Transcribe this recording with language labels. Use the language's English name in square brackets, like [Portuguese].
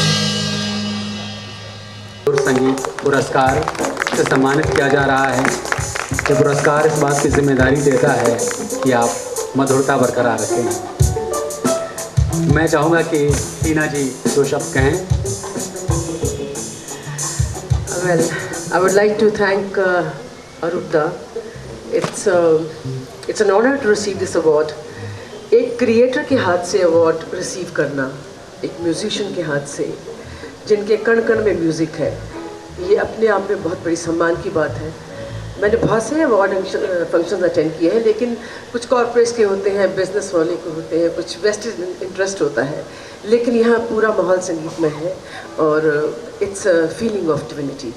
[Hindi] संगीत पुरस्कार से सम्मानित किया जा रहा है। ये पुरस्कार इस बात की जिम्मेदारी देता है कि आप मधुरता बरकरार रखें। मैं चाहूँगा कि टीना जी दो शब्द कहें। [English] Well, I would like to thank Arupda. It's an honor to receive this award. [Hindi] एक क्रिएटर के हाथ से अवार्ड रिसीव करना, एक म्यूजिशियन के हाथ से, जिनके कण कण में म्यूज़िक है, ये अपने आप में बहुत बड़ी सम्मान की बात है। मैंने बहुत से अवार्ड फंक्शन अटेंड किए हैं, लेकिन कुछ कॉर्पोरेट्स के होते हैं, बिजनेस वाले के होते हैं, कुछ वेस्टेड इंटरेस्ट होता है, लेकिन यहाँ पूरा माहौल संगीत में है और [English] It's a feeling of divinity.